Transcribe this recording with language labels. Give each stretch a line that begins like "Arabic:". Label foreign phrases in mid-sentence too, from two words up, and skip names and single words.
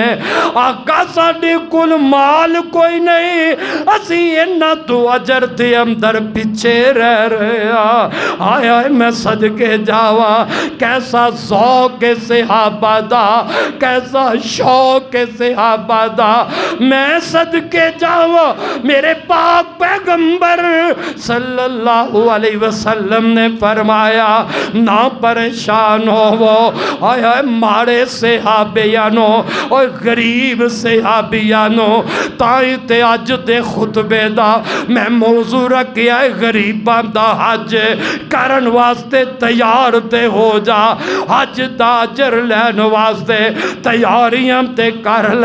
Punjabi: ਆਕਾ ਸਾਡੇ ਕੋਲ ਮਾਲ ਕੋਈ ਨਹੀਂ, ਅਸੀਂ ਇਹਨਾਂ ਤੋਂ ਅਜਰ ਦੇ ਅੰਦਰ ਪਿੱਛੇ ਰਹਿ ਰਹੇ ਹਾਂ। ਹਾਏ ਹਾਏ ਮੈਂ ਸਦਕੇ ਜਾਵਾਂ, ਕੈਸਾ ਜ਼ੌਕ ਸਹਾਬਾ ਦਾ, ਕੈਸਾ ਸ਼ੌਕ ਸਹਾਬਾ ਦਾ। ਮੈਂ ਸਦਕੇ ਜਾਵਾਂ, ਮੇਰੇ ਪਾਕ ਪੈਗ਼ੰਬਰ
Arabic: صلى الله عليه وسلم
Punjabi: ਨੇ ਫ਼ਰਮਾਇਆ ਨਾ ਪਰੇਸ਼ਾਨ ਹੋਵੋ। ਹਾਏ ਹਾਏ ਮਾੜੇ ਸਹਾਬੀਓ ਤੇ ਗ਼ਰੀਬ ਸਹਾਬੀਓ, ਤਾਈਂ ਤੇ ਅੱਜ ਦੇ ਖ਼ੁਤਬੇ ਦਾ ਮੈਂ ਮੌਜ਼ੂ ਰੱਖਿਆ ਹੈ ਗ਼ਰੀਬਾਂ ਦਾ ਹੱਜ ਕਰਨ ਵਾਸਤੇ ਤਿਆਰ ਤੇ ਹੋ ਜਾ, ਹੱਜ ਦਾ ਅਜਰ ਲੈਣ ਵਾਸਤੇ ਤਿਆਰੀਆਂ ਤੇ ਕਰ ਲੈ।